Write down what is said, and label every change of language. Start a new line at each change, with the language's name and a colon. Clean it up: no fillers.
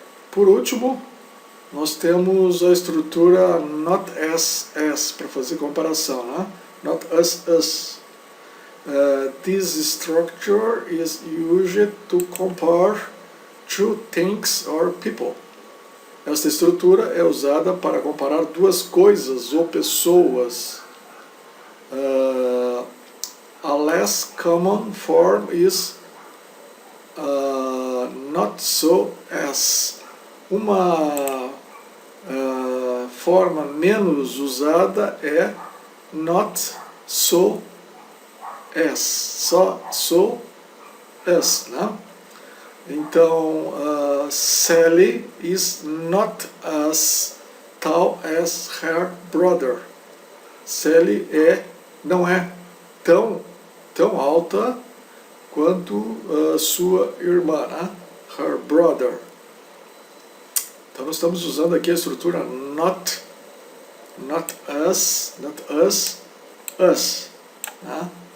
Portuguese: Por último, nós temos a estrutura not as para fazer comparação, né?
English: Not as. This structure is used to compare two things or people.
Portuguese: Esta estrutura é usada para comparar duas coisas ou pessoas.
English: A less common form is not so as.
Portuguese: Uma forma menos usada é not so as, só so as, né?
English: Então, Sally is not as tall as her brother.
Portuguese: Sally não é tão alta quanto sua irmã, né?
English: Her brother.
Portuguese: Então nós estamos usando aqui a estrutura not as, us. Né?